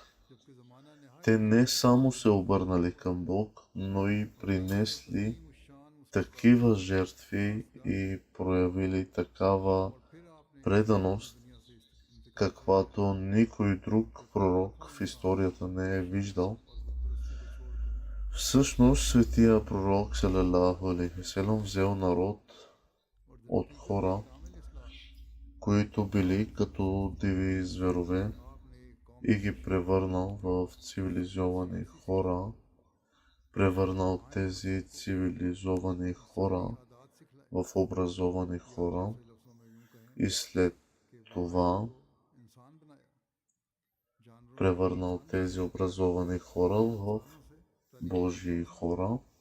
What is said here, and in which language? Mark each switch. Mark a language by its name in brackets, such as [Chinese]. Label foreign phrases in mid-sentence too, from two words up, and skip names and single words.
[Bulgarian] Те не само се обърнали към Бог, но и принесли такива жертви и проявили такава преданост, каквато никой друг пророк в историята не е виждал. Всъщност светия пророк [Arabic] صلى الله عليه وسلم [Bulgarian] взел народ от хора, които били като диви зверове, и ги превърнал в цивилизовани хора, превърнал тези цивилизовани хора в образовани хора, и след това превърнал тези образовани хора в Божии хора.